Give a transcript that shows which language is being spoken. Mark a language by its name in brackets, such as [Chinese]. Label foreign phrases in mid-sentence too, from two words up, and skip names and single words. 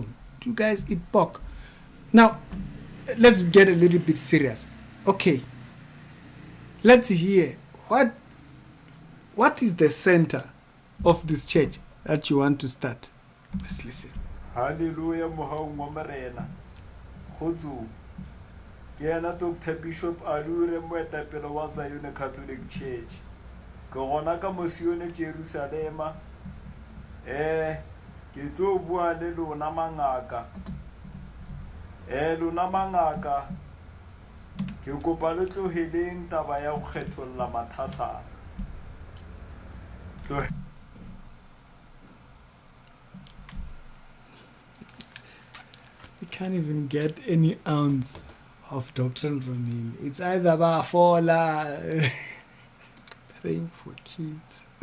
[English] Do you guys eat pork? Now, let's get a little bit serious. Okay, let's hear what is the center of this church that you want to start. Let's listen. [Northern Sotho] Hallelujah, Muhammad Marena. Khotsu. Kena Dr. Bishop Alure Mwetapelo wa Zion Catholic Church. Ke gona ka mosione Jerusalema. Ke tlo bua le lona mangaka. Lona mangaka. Ke kopa le tloheleng taba ya go kgetholla mathasana. [English] You can't even get any ounce of doctrine from him. It's either Bafola, praying for kids.